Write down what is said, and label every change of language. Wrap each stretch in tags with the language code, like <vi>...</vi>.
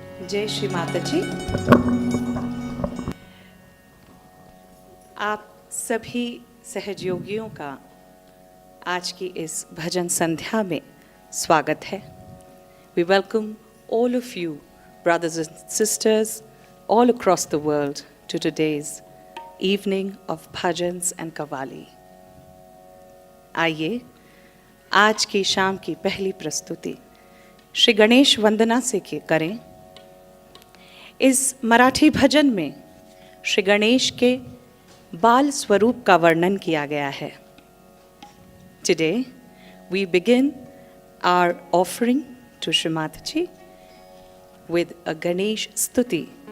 <hi>जय श्री माता जी। आप सभी सहयोगियों का आज की इस भजन संध्या में स्वागत है।</hi> <en>We welcome all of you, brothers and sisters, all across the world to today's evening of bhajans and kawali.</en> <hi>आइए आज की शाम की पहली प्रस्तुति श्री गणेश वंदना से करें। इस मराठी भजन में श्री गणेश के बाल स्वरूप का वर्णन किया गया है।</hi> <en>Today we begin our offering to Shri Mataji with a Ganesh Stuti.</en>